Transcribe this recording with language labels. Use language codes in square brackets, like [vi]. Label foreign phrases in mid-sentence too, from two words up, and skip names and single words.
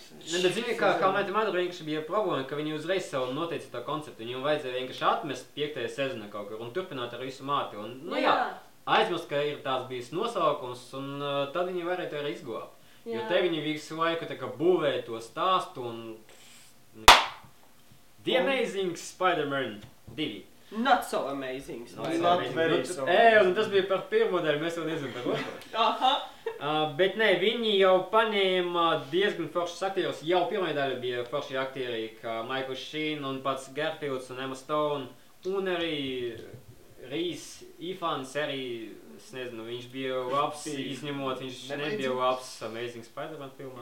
[lv] Ne, bet zini, kā How I Met Your Mother vienkārši bija problēma, ka viņi uzreiz sev noteica to konceptu. Viņam vajadzēja vienkārši atmest 5. sezonu kaut kur un turpināt ar visu māti. Un, nu jā, aizmirst, ka ir tās bijis nosaukums un tad viņi varētu arī izglābt. Jo te viņi visu laiku tā kā būvēja to stāstu un... The Amazing Spider-Man 2. [en] Not so amazing. Not Spider. so Not amazing. very [lv] Nu, [en] so [lv] un tas bija par pirmo daļu, mēs vēl nezinām par otro. Aha. Bet nē, viņi jau paņēma diezgan foršus aktierus. Jau pirmā daļa bija forši aktieri, kā Michael Sheen un pats Garfields un Emma Stone. Un arī Rhys Ifans arī, es nezinu, viņš bija labs, izņemot, viņš nebija labs Amazing Spider-Man filmā.